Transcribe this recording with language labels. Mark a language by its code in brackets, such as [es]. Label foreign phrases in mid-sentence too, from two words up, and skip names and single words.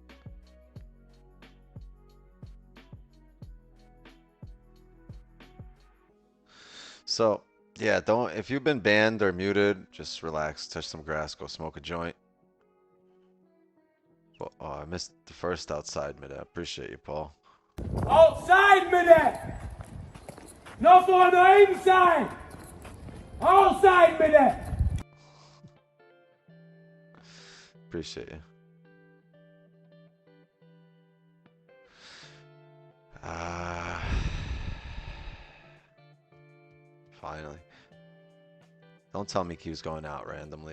[en] So, yeah, don't, if you've been banned or muted, just relax, touch some grass, go smoke a joint. Well, oh, I missed the first outside mid. I appreciate you, Paul. [no] Outside med det! Nå får du inside! Outside med det! [en] Appreciate you. Finally. Don't tell me keeps going out randomly.